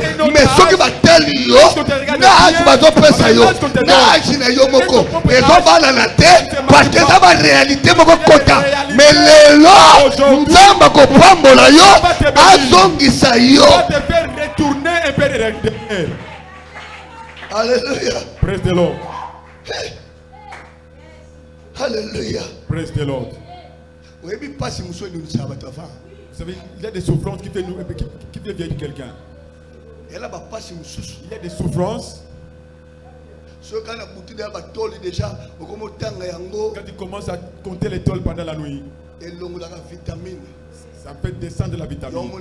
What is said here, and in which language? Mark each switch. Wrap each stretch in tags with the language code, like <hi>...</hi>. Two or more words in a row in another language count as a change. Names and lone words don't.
<ln>Mais soki ba teli yo, na âge bazo pesa yo. Na âge na yo moko. Ezo bala na te</ln> <fr>parce que ça</fr> <ln>ba réalité moko kota. Mais lelo nzamba ko pambola yo, azongisa yo.</ln> <fr>Alléluia.</fr> <en>Praise the Lord.</en> <fr>Alléluia.</fr> <en>Praise the Lord.</en> <fr>Vous savez, il y a des souffrances qui viennent de quelqu'un. Il y a des souffrances. Quand il commence à compter les tôles pendant la nuit, ça fait descendre la vitamine.</fr>